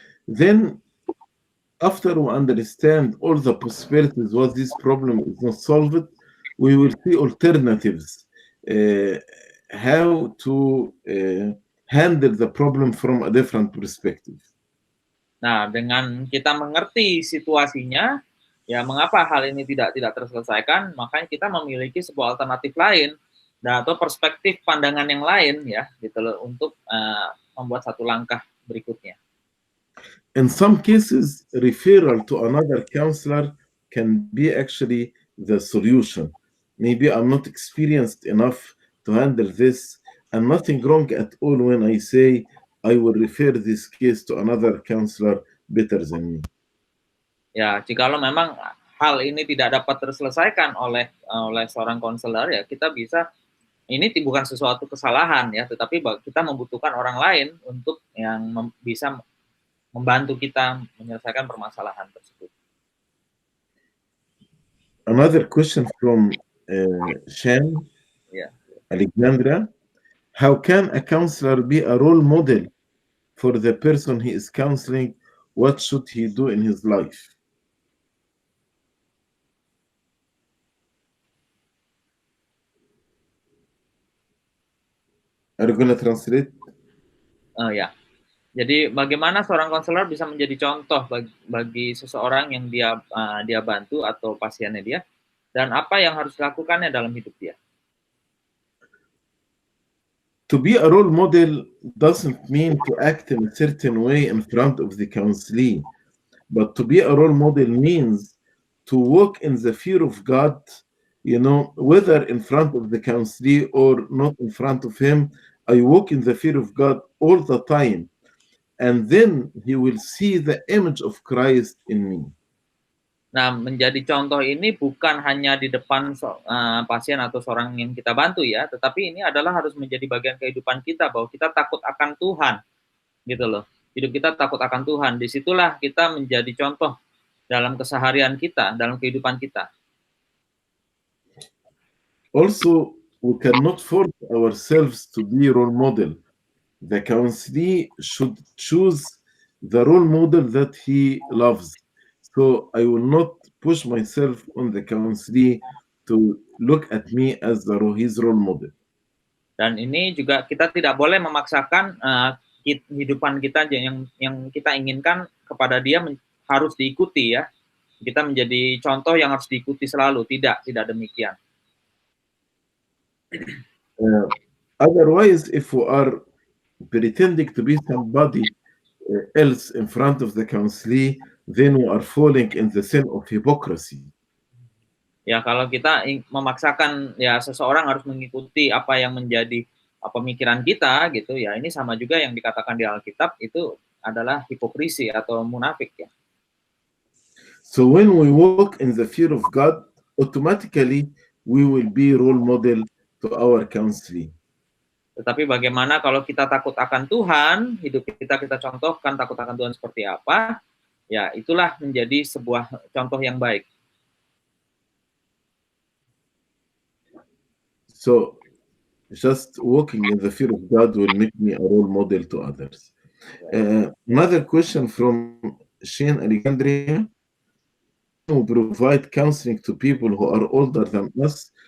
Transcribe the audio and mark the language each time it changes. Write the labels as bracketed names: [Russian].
[English] Then, after we understand all the possibilities what this problem is not solved, we will see alternatives, how to handle the problem from a different perspective. [Indonesian] Nah, dengan kita mengerti situasinya, ya mengapa hal ini tidak terselesaikan, makanya kita memiliki sebuah alternatif lain atau perspektif pandangan yang lain ya, gitu loh, untuk membuat satu langkah berikutnya. [English] In some cases, referral to another counselor can be actually the solution. Maybe I'm not experienced enough to handle this, and nothing wrong at all when I say I will refer this case to another counselor better than me. [Indonesian] Ya, jikalau memang hal ini tidak dapat terselesaikan oleh seorang konselor, ya kita bisa, ini bukan sesuatu kesalahan ya, tetapi kita membutuhkan orang lain untuk yang bisa membantu kita menyelesaikan permasalahan tersebut. [English] Another question from Shan Alexandra. How can a counselor be a role model for the person he is counseling? What should he do in his life? Are you going to translate? [Indonesian] Ya. Jadi bagaimana seorang konselor bisa menjadi contoh bagi seseorang yang dia bantu atau pasiennya dia, dan apa yang harus dilakukannya dalam hidup dia? [English] To be a role model doesn't mean to act in a certain way in front of the counselee, but to be a role model means to walk in the fear of God, whether in front of the counselee or not in front of him. I walk in the fear of God all the time, and then he will see the image of Christ in me. [Indonesian] Nah, menjadi contoh ini bukan hanya di depan pasien atau seorang yang kita bantu ya, tetapi ini adalah harus menjadi bagian kehidupan kita, bahwa kita takut akan Tuhan, gitu loh. Hidup kita takut akan Tuhan. Disitulah kita menjadi contoh dalam keseharian kita, dalam kehidupan kita. [English] Also, we cannot force ourselves to be role model. The counselee should choose the role model that he loves. So I will not push myself on the counselee to look at me as his role model. [Indonesian] Dan ini juga kita tidak boleh memaksakan kehidupan kita yang kita inginkan kepada dia harus diikuti ya. Kita menjadi contoh yang harus diikuti selalu. Tidak demikian. [English] Otherwise, if we are pretending to be somebody else in front of the counselee, then we are falling in the sin of hypocrisy. [Indonesian] Ya, kalau kita memaksakan ya seseorang harus mengikuti apa yang menjadi pemikiran kita gitu ya, ini sama juga yang dikatakan di Alkitab, itu adalah hipokrisi atau munafik ya. [English] So when we walk in the fear of God, automatically we will be role model to our counselee. [Indonesian] Tetapi bagaimana kalau kita takut akan Tuhan, hidup kita contohkan takut akan Tuhan seperti apa, ya itulah menjadi sebuah contoh yang baik. [English] So just walking in the fear of God will make me a role model to others. Another question from Shane Alexandria. We provide counseling to people who are older than us.